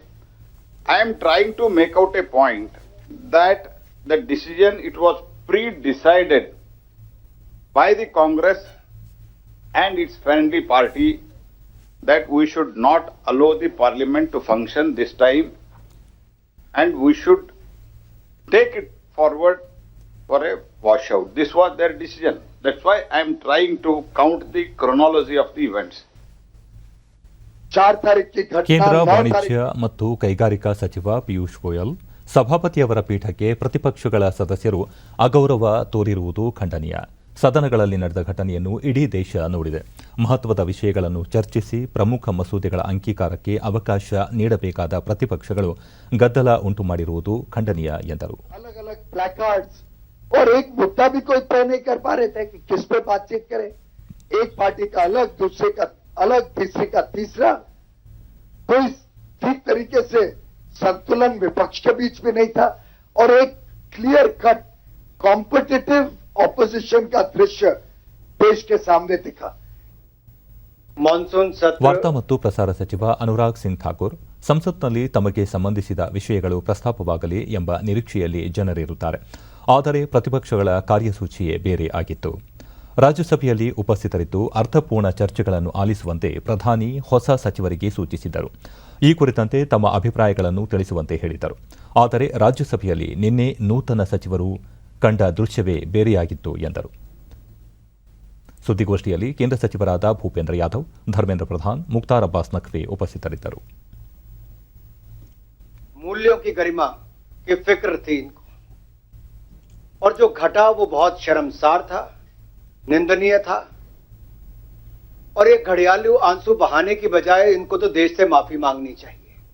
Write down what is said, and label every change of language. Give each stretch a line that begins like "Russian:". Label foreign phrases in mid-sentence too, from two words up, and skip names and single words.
English: I am trying to make out a point that the decision, it was pre-decided by the Congress and its friendly party that we should not allow the parliament to function this time, and we should take it forward for a washout. This was their decision. That's why I am trying to count the chronology of the events.
Hindi: 4 तारीख की घटना,
Kannada: ಕೇಂದ್ರ 9 ವಾಣಿಜ್ಯ ಮತ್ತು ಕೈಗಾರಿಕಾ ಸಚಿವ ಪಿಯೂಷ್ ಗೋಯಲ್ ಸಭಾಪತಿಯವರ ಪೀಠಕ್ಕೆ ಪ್ರತಿಪಕ್ಷಗಳ ಸದಸ್ಯರು ಅಗೌರವ ತೋರಿರುವುದು ಖಂಡನೀಯ. ಸದನಗಳಲ್ಲಿ ನಡೆದ ಘಟನೆಯನ್ನು ಇಡೀ ದೇಶ ನೋಡಿದೆ. ಮಹತ್ವದ ವಿಷಯಗಳನ್ನು ಚರ್ಚಿಸಿ ಪ್ರಮುಖ ಮಸೂದೆಗಳ ಅಂಗೀಕಾರಕ್ಕೆ ಅವಕಾಶ ನೀಡಬೇಕಾದ ಪ್ರತಿಪಕ್ಷಗಳು ಗದ್ದಲ ಉಂಟು ಮಾಡಿರುವುದು ಖಂಡನೀಯ ಎಂದರು.
Hindi: अलग-अलग प्लैकार्ड्स और एक मुद्दा भी कोई तय नहीं कर पा रहे थे कि किस पे बातचीत करें। एक पार्टी का अलग, दूसरे का अलग, तीसरे का तीसरा। कोई ठीक तरीके से संतुलन विपक्ष के बीच में नहीं था और एक
English: clear cut competitive opposition
Hindi: का दृश्य देश के सामने दिखा। मानसून सत्र
Kannada: ವಾರ್ತಾ ಮತ್ತು ಪ್ರಸಾರ ಸಚಿವ ಅನುರಾಗ್ ಸಿಂಗ್ ಠಾಕೂರ್ ಸಂಸತ್ನಲ್ಲಿ ತಮಗೆ ಸಂಬಂಧಿಸಿದ ವಿಷಯಗಳು ಪ್ರಸ್ತಾಪವಾಗಲಿ ಎಂಬ ನಿರೀಕ್ಷೆಯಲ್ಲಿ ಜನರಿರುತ್ತಾರೆ. ಆದರೆ ಪ್ರತಿಪಕ್ಷಗಳ ಕಾರ್ಯಸೂಚಿಯೇ ಬೇರೆ ಆಗಿತ್ತು. ರಾಜ್ಯಸಭೆಯಲ್ಲಿ ಉಪಸ್ಥಿತರಿದ್ದು ಅರ್ಥಪೂರ್ಣ ಚರ್ಚೆಗಳನ್ನು ಆಲಿಸುವಂತೆ ಪ್ರಧಾನಿ ಹೊಸ ಸಚಿವರಿಗೆ ಸೂಚಿಸಿದ್ದರು. ಈ ಕುರಿತಂತೆ ತಮ್ಮ ಅಭಿಪ್ರಾಯಗಳನ್ನು ತಿಳಿಸುವಂತೆ ಹೇಳಿದರು. ಆದರೆ ರಾಜ್ಯಸಭೆಯಲ್ಲಿ ನಿನ್ನೆ ನೂತನ ಸಚಿವರು ಕಂಡ ದೃಶ್ಯವೇ ಬೇರೆಯಾಗಿತ್ತು ಎಂದರು. ಸುದ್ದಿಗೋಷ್ಠಿಯಲ್ಲಿ ಕೇಂದ್ರ ಸಚಿವರಾದ ಭೂಪೇಂದ್ರ ಯಾದವ್, ಧರ್ಮೇಂದ್ರ ಪ್ರಧಾನ್, ಮುಖ್ತಾರ್ ಅಬ್ಬಾಸ್ ನಖ್ವಿ ಉಪಸ್ಥಿತರಿದ್ದರು.
Hindi: मूल्यों की गरिमा की फिक्र थी इनको, और जो घटा वो बहुत शर्मसार था, निंदनीय था, और एक घड़ियालू आंसू बहाने की बजाय इनको तो देश से माफी मांगनी चाहिए।